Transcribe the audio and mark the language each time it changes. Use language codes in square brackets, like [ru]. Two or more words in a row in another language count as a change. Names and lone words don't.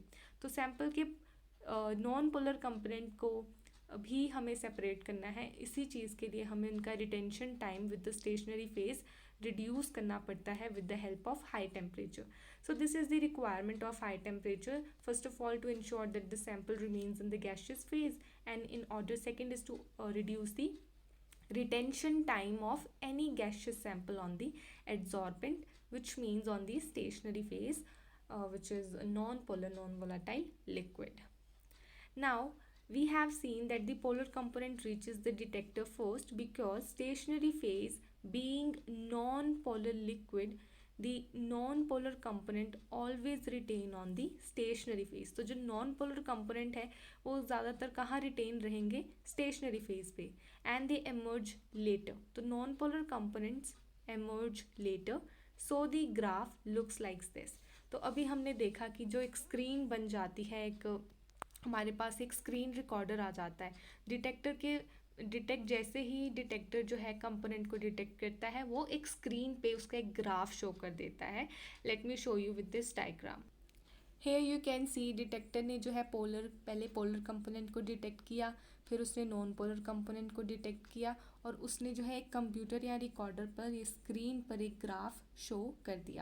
[hi] तो सैंपल के [en] non polar component [hi] को भी हमें सेपरेट करना है। इसी चीज़ के लिए हमें उनका [en] retention time with the stationary phase reduce [hi] करना पड़ता है [en] with the help of high temperature. So this is the requirement of high temperature, first of all to ensure that the sample remains in the gaseous phase, and in order second is to reduce the retention time of any gaseous sample on the adsorbent, which means on the stationary phase, which is a non-polar non-volatile liquid. Now we have seen that the polar component reaches the detector first because stationary phase being non-polar liquid, the non-polar component always retain on the stationary phase. [hi] तो जो [en] non-polar component [hi] है वो ज़्यादातर कहाँ retain रहेंगे, [en] stationary phase पे, and they emerge later. तो non-polar components emerge later, so the graph looks like this. [hi] तो अभी हमने देखा कि जो एक स्क्रीन बन जाती है, एक हमारे पास एक [en] screen recorder [hi] आ जाता है डिटेक्टर के, जैसे ही डिटेक्टर जो है कंपोनेंट को डिटेक्ट करता है वो एक स्क्रीन पे उसका एक [en] graph show [hi] कर देता है। [en] Let me show you with this diagram. Here you can see [hi] डिटेक्टर ने जो है पहले [en] polar component [hi] को डिटेक्ट किया, फिर उसने [en] non polar component [hi] को डिटेक्ट किया, और उसने जो है एक कंप्यूटर या रिकॉर्डर पर ये स्क्रीन पर एक [en] graph show [hi] कर दिया।